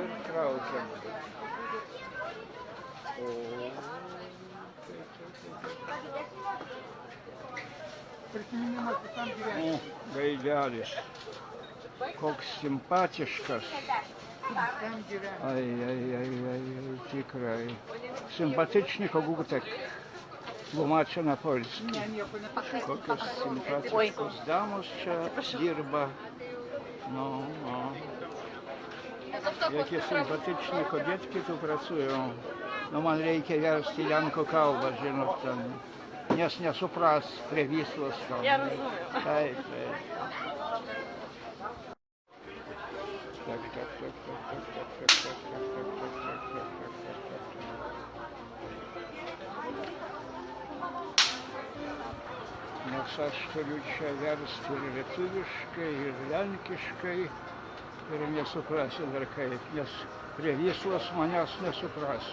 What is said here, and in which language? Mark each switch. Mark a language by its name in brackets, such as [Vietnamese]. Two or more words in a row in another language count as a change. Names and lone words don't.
[Lithuanian] Ir traukiam. O, gaidelis. Koks simpatiškas. Aj, tikrai. [Polish] Sympatyczny kogutek. Tłumaczę na polski. [Lithuanian] Kokios sympatyczne damos čia dirba. No. [Polish] Jakie sympatyczne kobietki tu pracują. [Lithuanian] No man reikia versti į lenkų kalbą, žinot, ten. Nes nesupras prie Vyslos tam. Taip. Nes aš turiu čia versti ir lietuviškai, ir lenkiškai, ir nesuprasi dar kaip, nes prie Vyslos manęs nesupras.